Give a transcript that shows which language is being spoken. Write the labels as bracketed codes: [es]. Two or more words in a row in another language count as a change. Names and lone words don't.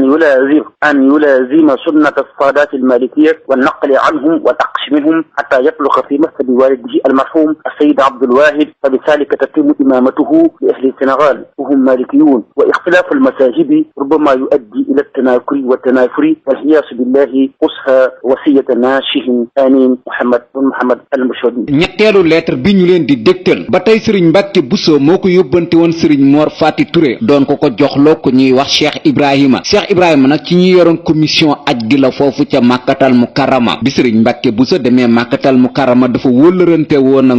[ar] أن يلازم سنة السادات المالكية والنقل عنهم والأقش منهم حتى يبلغ في مسجد والده المرحوم السيد عبد الواحد فبذلك تتم إمامته لأهل السنغال وهم مالكيون واختلاف المذاهب ربما يؤدي إلى التناكر والتنافر والعياذ بالله قصها وصية ناشه آمين محمد المشهدي. [wo] ñetteelu lettre bi ñu leen di dégtal ba tey Serigne Mbacke Bousso moo ko yóbbante woon Serigne Mor Fati Touré doon ko joxloo ko ñuy wax Cheikh Ibrahima nag ci ñi yoroon commission aj gi la foofu ca Makkatal Mukarrama bi Serigne Mbacke Bousso demee Makkatal Mukarrama dafa wóllërante woon ak